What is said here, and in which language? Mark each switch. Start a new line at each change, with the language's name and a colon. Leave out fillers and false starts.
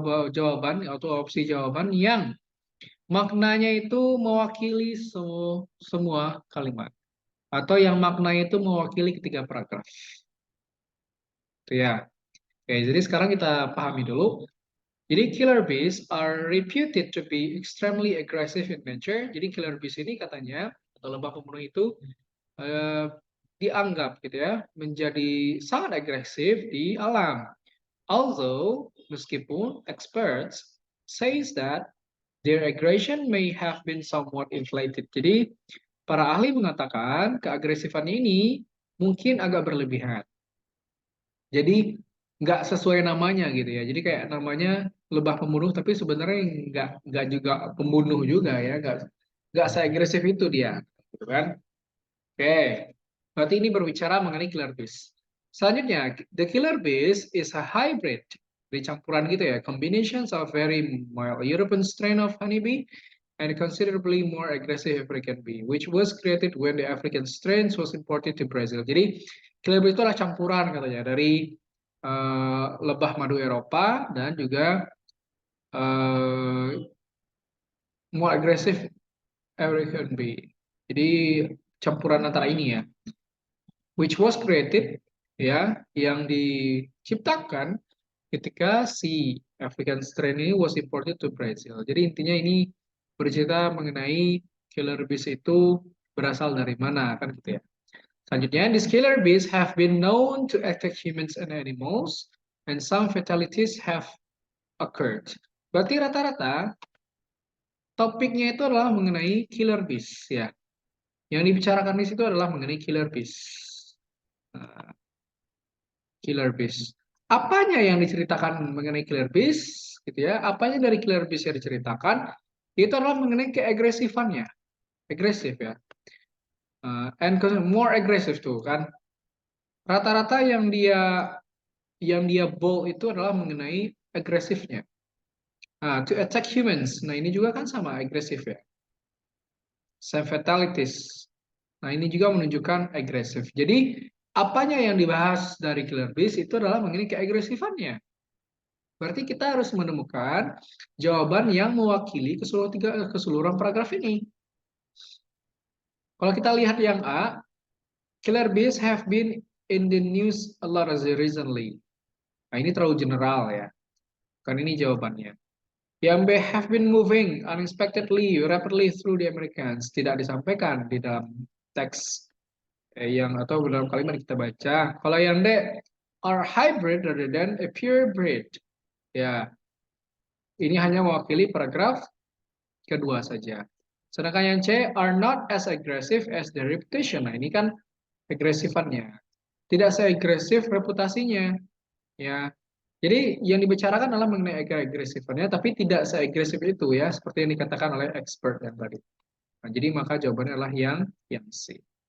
Indonesian: jawaban atau opsi jawaban yang maknanya itu mewakili semua kalimat atau yang maknanya itu mewakili ketiga paragraf. Itu ya. Oke, jadi sekarang kita pahami dulu.
English: Jadi killer bees are reputed to be extremely aggressive in nature.
Indonesian: Jadi killer bees ini katanya atau lebah pembunuh itu eh, dianggap gitu ya menjadi sangat agresif di alam.
English: Although meskipun experts says that their aggression may have been somewhat inflated.
Indonesian: Jadi para ahli mengatakan keagresifan ini mungkin agak berlebihan. Jadi nggak sesuai namanya gitu ya. Jadi kayak namanya lebah pembunuh, tapi sebenarnya nggak juga pembunuh juga ya, nggak seagresif itu dia, gitu kan? Oke, berarti ini berbicara mengenai killer bees.
English: Selanjutnya, the killer bees is a hybrid,
Indonesian: di campuran gitu ya,
English: combinations of very mild European strain of honeybee and considerably more aggressive African bee, which was created when the African strains was imported to Brazil.
Indonesian: Jadi, killer bee itu adalah campuran katanya dari lebah madu Eropa dan juga uh, more aggressive African bee. Jadi, campuran antara ini ya,
English: which was created
Indonesian: ya, yang diciptakan ketika si African strain ini
English: was imported to Brazil.
Indonesian: Jadi intinya ini bercerita mengenai killer bees itu berasal dari mana kan gitu ya.
English: Selanjutnya, these killer bees have been known to attack humans and animals, and some fatalities have occurred.
Indonesian: Berarti rata-rata topiknya itu adalah mengenai killer bees ya. Yang dibicarakan di situ adalah mengenai killer bees. Nah, killer bees. Apanya yang diceritakan mengenai killer bees, gitu ya? Apanya dari killer bees yang diceritakan? Itu adalah mengenai keagresifannya, agresif ya.
English: And more
Indonesian: agresif tuh kan. Rata-rata yang dia bold itu adalah mengenai agresifnya.
English: To attack humans.
Indonesian: Nah, ini juga kan sama agresif ya.
English: Same fatalities.
Indonesian: Nah, ini juga menunjukkan agresif. Jadi, apanya yang dibahas dari killer bees itu adalah mengenai keagresifannya. Berarti kita harus menemukan jawaban yang mewakili keseluruhan paragraf ini. Kalau kita lihat yang A,
English: killer bees have been in the news a lot recently.
Indonesian: Nah, ini terlalu general ya. Kan ini jawabannya.
English: Yang B, have been moving unexpectedly, rapidly through the Americans.
Indonesian: Tidak disampaikan di dalam teks yang atau dalam kalimat yang kita baca. Kalau yang D,
English: are hybrid rather than a pure breed.
Indonesian: Ya, ini hanya mewakili paragraf kedua saja. Sedangkan yang C,
English: are not as aggressive as their reputation.
Indonesian: Nah, ini kan agresifannya. Tidak seagresif reputasinya. Ya. Jadi yang dibicarakan adalah mengenai agresifannya, tapi tidak seagresif itu ya, seperti yang dikatakan oleh expert yang tadi. Nah, jadi maka jawabannya adalah yang C.